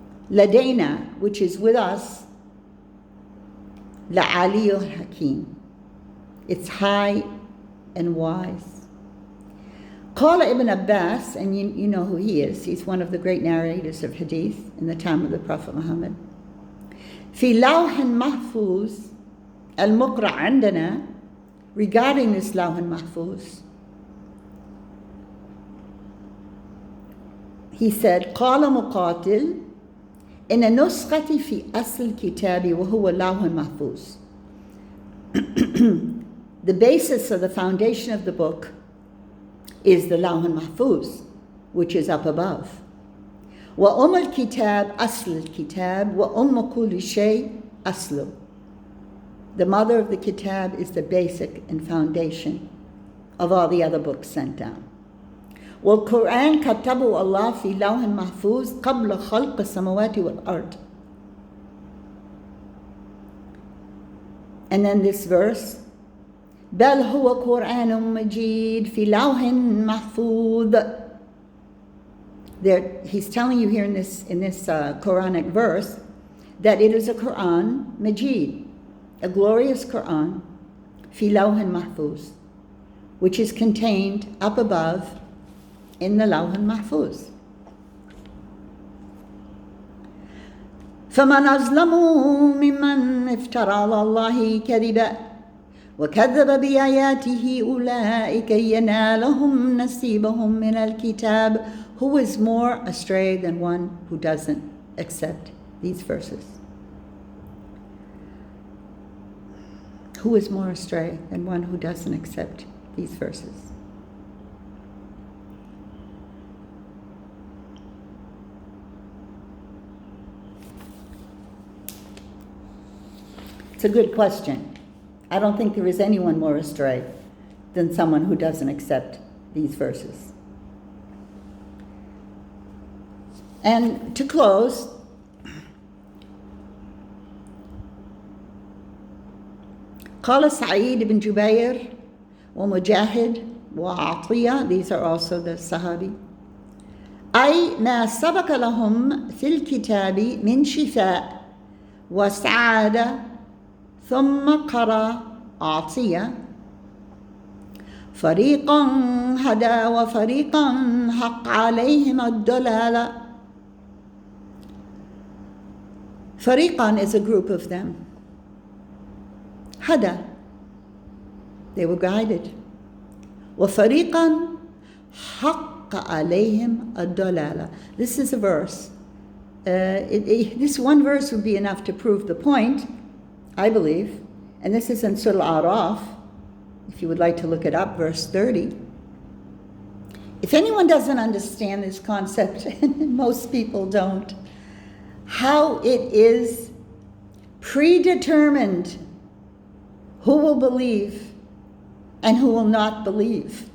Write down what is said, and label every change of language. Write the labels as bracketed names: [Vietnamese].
[Arabic] لدينا, [English] which is with us, [Arabic] لعلي حكيم. [English] It's high and wise. قال Ibn Abbas, and you know who he is. He's one of the great narrators of hadith in the time of the Prophet Muhammad. [Arabic] في لوح محفوظ المقرأ عندنا, [English] regarding this [Arabic] لوح محفوظ, he said قال مقاتل إن نسختي في أصل الكتاب وهو لوح محفوظ. [English] The basis of the foundation of the book is the لوح محفوظ, which is up above. [Arabic] الكتاب أصل الكتاب كل شيء أصله. [English] The mother of the kitab is the basic and foundation of all the other books sent down. [Arabic] والقرآن كتبه الله في لوح محفوظ قبل خلق السماوات والأرض. [English] And then this verse, [Arabic] بل هو قرآن مجيد في لوح محفوظ. [English] There, he's telling you here in this Quranic verse that it is a Quran Majid, a glorious Quran, fi lawhin mahfuz, which is contained up above in the lawhin mahfuz. [Arabic] فمن أظلم ممن افترى على الله كذبا وكذب بآياته أولئك ينالهم نصيبهم من الكتاب. [English] Who is more astray than one who doesn't accept these verses? Who is more astray than one who doesn't accept these verses? It's a good question. I don't think there is anyone more astray than someone who doesn't accept these verses. And to close, [Arabic] قال سعيد بن جبير ومجاهد وعطية, [English] these are also the Sahabi, [Arabic] أي ما سبق لهم في الكتاب من شفاء وسعادة. ثم قرأ عطية فريقا هدى وفريقا حق عليهم الضلالة. [English] فريقا is a group of them. هدى, they were guided. [Arabic] وفريقا حق عليهم الضلالة. [English] This is a verse. This one verse would be enough to prove the point, I believe. And this is in Surah Al-Araf, if you would like to look it up, verse 30. If anyone doesn't understand this concept, and most people don't, how it is predetermined who will believe and who will not believe.